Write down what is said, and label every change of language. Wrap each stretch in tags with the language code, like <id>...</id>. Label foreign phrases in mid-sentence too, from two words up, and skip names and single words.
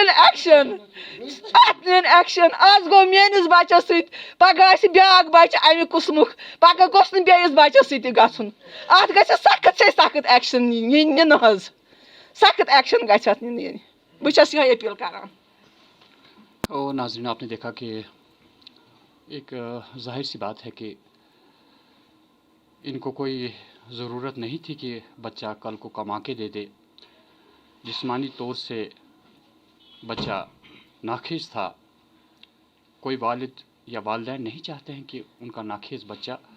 <ks>نِیُن ایکشن آز گوٚو میٲنِس بَچَس سۭتۍ پگاہ آسہِ بیاکھ بَچہِ اَمہِ قٕسمُک پگاہ گوٚژھ نہٕ بیٚیِس بَچَس سۭتۍ تہِ گژھُن اَتھ گژھِ سخت سے سخت ایکشن نِنہٕ حظ سخت ایکشن گژھِ اَتھ نِنہٕ بہٕ چھَس یِہوٚے أپیٖل کران</ks> <ur>اور ناظرین آپ نے دیکھا کہ ایک ظاہر سی بات ہے کہ ان کو کوئی ضرورت نہیں تھی کہ بچہ کل کو کما کے دے دے جسمانی طور سے بچہ ناخیز تھا کوئی والد یا والدین نہیں چاہتے ہیں کہ ان کا ناخیز بچہ</ur>